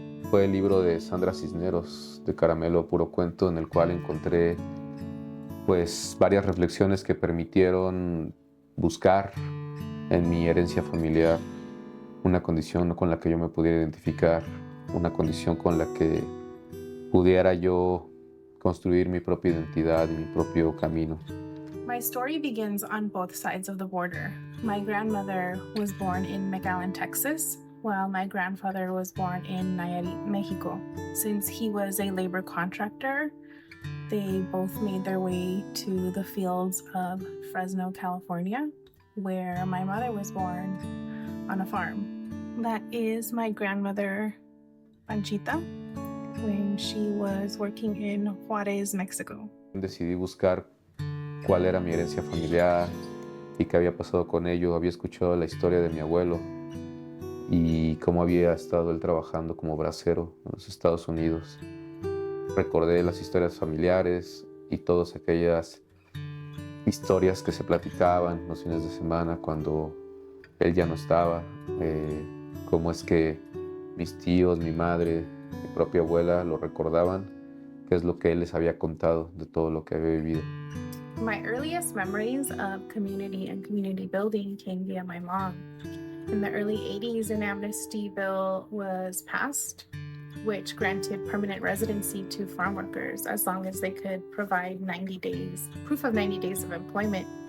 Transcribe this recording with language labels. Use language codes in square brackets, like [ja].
[es] Fue el libro de Sandra Cisneros, de Caramelo Puro Cuento, en el cual encontré pues varias reflexiones que permitieron buscar en mi herencia familiar una condición con la que yo me pudiera identificar, una condición con la que pudiera yo construir mi propia identidad y mi propio camino. [en] My story begins on both sides of the border. My grandmother was born in McAllen, Texas, while my grandfather was born in Nayarit, Mexico. Since he was a labor contractor, they both made their way to the fields of Fresno, California, where my mother was born on a farm. That is my grandmother, Panchita, when she was working in Juarez, Mexico. [es] Decidí buscar cuál era mi herencia familiar y qué había pasado con ello. Había escuchado la historia de mi abuelo y cómo había estado él trabajando como bracero en los Estados Unidos. Recordé las historias familiares y todas aquellas historias que se platicaban los fines de semana cuando él ya no estaba. Cómo es que mis tíos, mi madre, mi propia abuela lo recordaban, qué es lo que él les había contado de todo lo que había vivido. [en] My earliest memories of community and community building came via my mom. In the early 80s, an amnesty bill was passed, which granted permanent residency to farm workers as long as they could provide 90 days, proof of 90 days of employment.